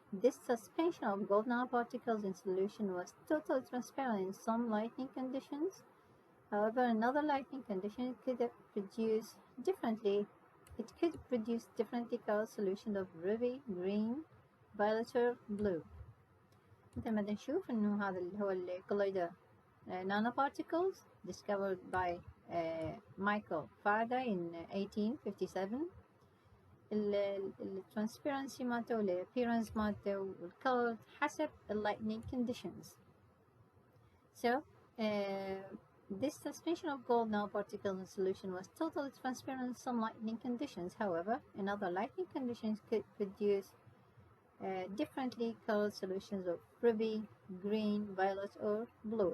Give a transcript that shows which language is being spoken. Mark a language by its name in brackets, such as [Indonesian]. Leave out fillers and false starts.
[English] This suspension of gold nanoparticles in solution was totally transparent in some lighting conditions. However, in other lighting conditions, it could produce differently colored solutions of ruby, green, violet, or blue. [Arabic] مثل ما نشوف إنه هذا اللي هو الكولويد nanoparticles [English] discovered by Michael Faraday in 1857. [Arabic] الترانسبيرنسي مالته والappearance مالته والcolor حسب [English] lightning conditions. So this suspension of gold nanoparticles in solution was totally transparent in some lightning conditions. However, in other lightning conditions could produce differently colored solutions of ruby, green, violet, or blue.